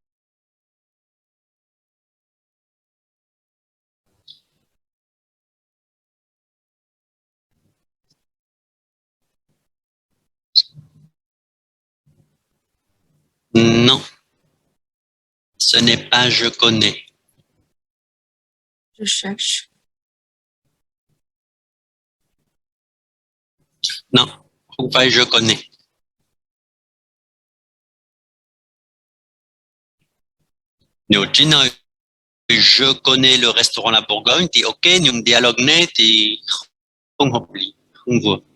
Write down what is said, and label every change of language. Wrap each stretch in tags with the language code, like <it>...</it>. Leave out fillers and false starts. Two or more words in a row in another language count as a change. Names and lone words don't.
<fr>Non, ce n'est pas je connais. Je cherche. Non,</fr> <vi>không phải</vi> <fr>je connais.</fr> <vi>Nếu chỉ nói</vi> <fr>je connais le restaurant La Bourgogne</fr> <vi>thì ok, nhưng dialogue này thì không hợp lý, không vừa.</vi>